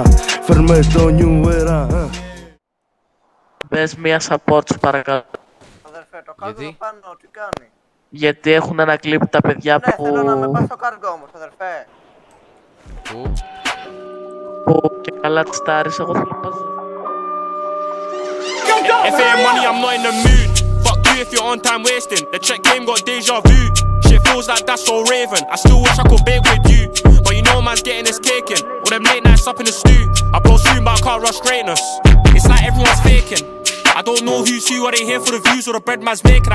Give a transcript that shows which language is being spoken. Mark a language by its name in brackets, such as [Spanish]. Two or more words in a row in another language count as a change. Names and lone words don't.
[Greek] Φέρνουμε το [English] new era. [Greek] Πες μία support σου παρακαλώ. Αδερφέ, το κάργο εδώ πάνω τι κάνει? Γιατί έχουν ένα κλιπ τα παιδιά Ναι, που... θέλω να με πας στο κάργο όμως, αδερφέ. Πού? Που και καλά τις τάρεις, εγώ θέλω να πας. [English] If it ain't money, I'm not in the mood. Fuck you if you're on time wasting. The check game got deja vu. Shit feels like that's so Raven. I still wish I could bake with you, but you know man's getting his cake in. All them late nights up in the stew. I blow soon but I can't rush greatness. It's like everyone's faking. I don't know who's who, are they here for the views or the bread man's making?